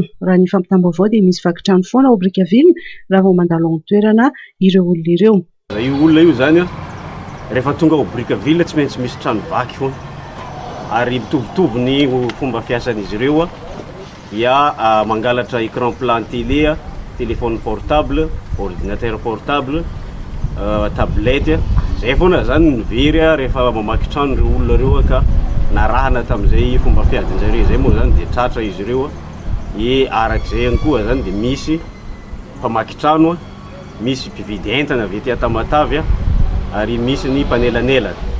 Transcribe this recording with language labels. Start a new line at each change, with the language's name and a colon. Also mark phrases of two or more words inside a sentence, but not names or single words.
Malagasy: Raha ny fampitam-baovao dia misy vakitrano foana ao Brickaville raha vao mandalo amin'ny toerana ireo olona ireo. Io olona io zany rehefa tonga ao Brickaville tsy maintsy misy trano vaky foana ary mitovitovy ny fomba fiasan'izy ireo dia mangalatra
French: écran plan télé, téléphone portable, ordinateur portable, tablette.
Malagasy: Zay foana zany ny very rehefa mamaky trano ireo olona ireo ka narahana tamin'izay fomba fiadin-jareo zay moa zany dia tratra izy ireo. Arak'izay ihany koa zany dia misy mpamaky trano, misy mpividy entana avy ety Tamatavy ary misy ny mpanelanelana.